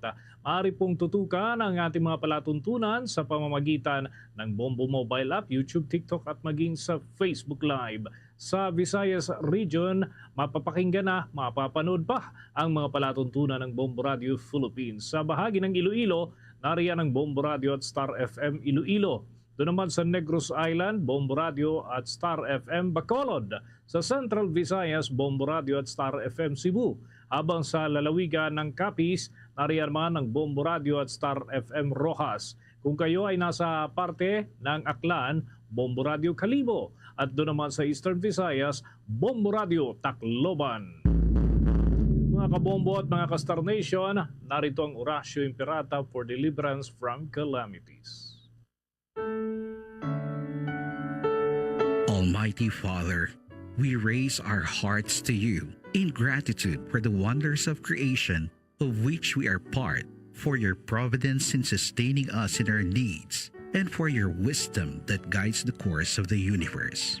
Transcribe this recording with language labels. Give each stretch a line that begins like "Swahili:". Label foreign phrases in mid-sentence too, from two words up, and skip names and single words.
Filipino: Maaari pong tutukan ang ating mga palatuntunan sa pamamagitan ng Bombo Mobile App, YouTube, TikTok at maging sa Facebook Live. Sa Visayas Region, mapapakinggan na, mapapanood pa ang mga palatuntunan ng Bombo Radio Philippines. Sa bahagi ng Iloilo, nariyan ang Bombo Radio at Star FM Iloilo. Doon naman sa Negros Island, Bombo Radio at Star FM Bacolod. Sa Central Visayas, Bombo Radio at Star FM Cebu. Habang sa lalawigan ng Capiz, nariyan man ang Bombo Radio at Star FM Rojas. Kung kayo ay nasa parte ng Aklan, Bombo Radio Kalibo. At doon naman sa Eastern Visayas, Bombo Radio Tacloban. Mga kabombo at mga ka-Star Nation, narito ang Orasyo Imperata
English: for Deliverance from Calamities. Almighty Father, we raise our hearts to you in gratitude for the wonders of creation of which we are part, for your providence in sustaining us in our needs, and for your wisdom that guides the course of the universe.